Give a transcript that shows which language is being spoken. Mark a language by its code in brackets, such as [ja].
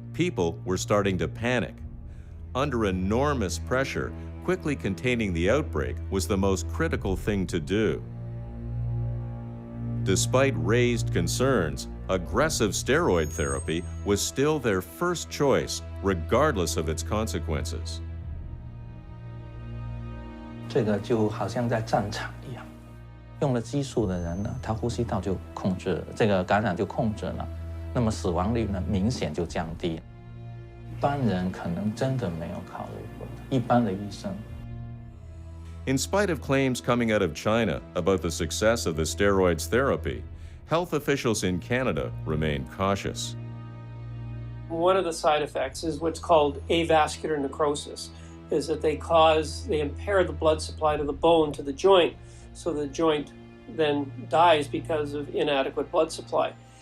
[en] People were starting to panic. Under enormous pressure, quickly containing the outbreak was the most critical thing to do. Despite raised concerns, aggressive steroid therapy was still their first choice, regardless of its consequences. [zh] 这个就好像在战场一样，用了激素的人呢，他呼吸道就控制了，这个感染就控制了，那么死亡率呢明显就降低。一般人可能真的没有考虑过，一般的医生。 [en] In spite of claims coming out of China about the success of the steroids therapy, health officials in Canada remain cautious. One of the side effects is what's called avascular necrosis, is that they impair the blood supply to the bone, to the joint, so the joint then dies because of inadequate blood supply.